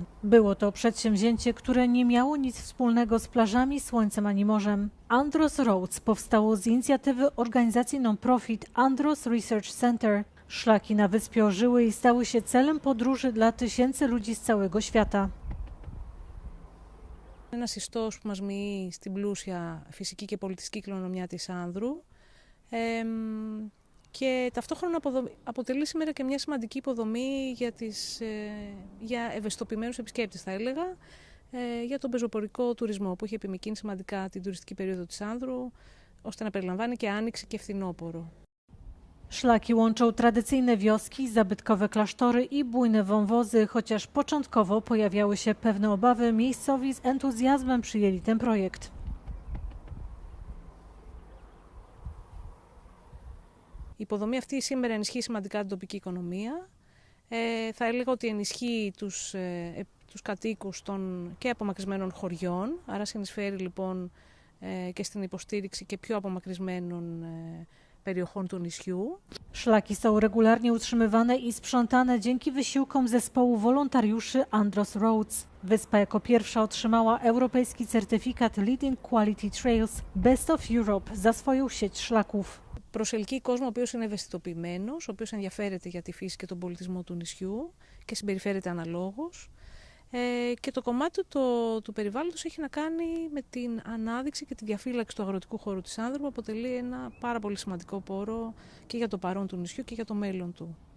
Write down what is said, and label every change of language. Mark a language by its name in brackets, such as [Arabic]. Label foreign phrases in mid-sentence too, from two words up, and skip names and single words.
[Polish] Było to przedsięwzięcie, które nie miało nic wspólnego z plażami, słońcem ani morzem. Andros Roads powstało z inicjatywy organizacji non-profit Andros Research Center. Szlaki na wyspie ożyły i stały się celem podróży dla tysięcy ludzi z całego świata. [Greek] Ένας ιστός που μας μοιεί στην πλούσια φυσική και πολιτιστική κληρονομιά της Άνδρου και ταυτόχρονα αποτελεί σήμερα και μια σημαντική υποδομή για ευαισθητοποιημένους επισκέπτες, θα έλεγα, για τον πεζοπορικό τουρισμό που έχει επιμικρύνει σημαντικά την τουριστική περίοδο της Άνδρου, ώστε να περιλαμβάνει και άνοιξη και φθινόπωρο. [Polish] Szlaki łączą tradycyjne wioski, zabytkowe klasztory i bujne wąwozy, chociaż początkowo pojawiały się pewne obawy, miejscowi z entuzjazmem przyjęli ten projekt. [Greek] Η υποδομή αυτή σήμερα ενισχύει σημαντικά την τοπική οικονομία. Θα έλεγα ότι ενισχύει τους κατοίκους των και απομακρυσμένων χωριών, άρα συνεισφέρει λοιπόν και στην υποστήριξη και πιο απομακρυσμένων περιοχών του νησιού. [Polish] Szlaki są regularnie utrzymywane i sprzątane dzięki wysiłkom zespołu wolontariuszy Andros Roads. Wyspa jako pierwsza otrzymała europejski certyfikat Leading Quality Trails Best of Europe za swoją sieć szlaków. [Greek] Προσελκύει κόσμο ο οποίος είναι ευαισθητοποιημένος, ο οποίος ενδιαφέρεται για τη φύση και τον πολιτισμό του νησιού και συμπεριφέρεται αναλόγως. Και το κομμάτι του περιβάλλοντος έχει να κάνει με την ανάδειξη και τη διαφύλαξη του αγροτικού χώρου της Άνδρου, που αποτελεί ένα πάρα πολύ σημαντικό πόρο και για το παρόν του νησιού και για το μέλλον του.